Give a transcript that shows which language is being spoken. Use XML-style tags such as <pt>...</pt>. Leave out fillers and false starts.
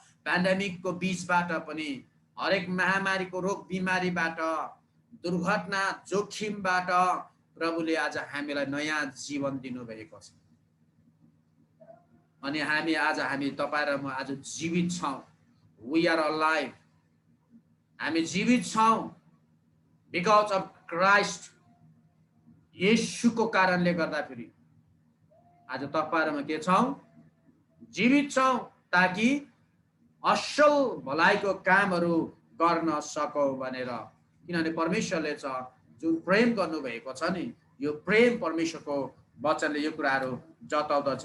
<ne>पेन्डेमिकको बीचबाट पनि हरेक महामारीको रोग बिमारीबाट दुर्घटना जोखिमबाट प्रभुले आज हामीलाई नयाँ जीवन दिनुभएको छ। अनि हामी तपाईँ र म आज जीवित छौँ।</ne> <en>We are alive.</en> <ne>हामी जीवित छौँ</ne> <en>Because of Christ.</en> <ne>येशूको कारणले गर्दाखेरि आज तपाईँ र म के छौँ जीवित छौँ ताकि असल भलाइको कामहरू गर्न सकौँ भनेर। किनभने परमेश्वरले छ जुन प्रेम गर्नुभएको छ नि यो प्रेम परमेश्वरको वचनले यो कुराहरू जताउँदछ।</ne>